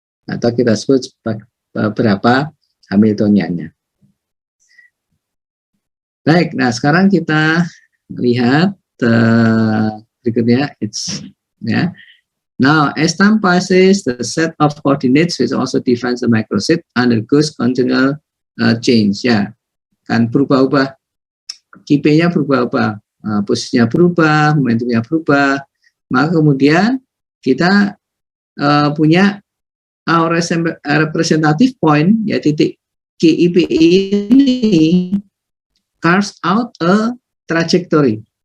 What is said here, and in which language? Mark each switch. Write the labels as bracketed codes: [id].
[id] Atau kita sebut berapa Hamiltoniannya. Baik, nah sekarang kita lihat berikutnya. Ya. [en] Now, as time passes, the set of coordinates which also defines the microset undergoes continual change. [id] Ya, kan berubah-ubah, QP-nya berubah-ubah, posisinya berubah, momentumnya berubah. Maka kemudian kita punya [en] our representative point, [id] ya titik KIP ini [en] carves out a trajectory.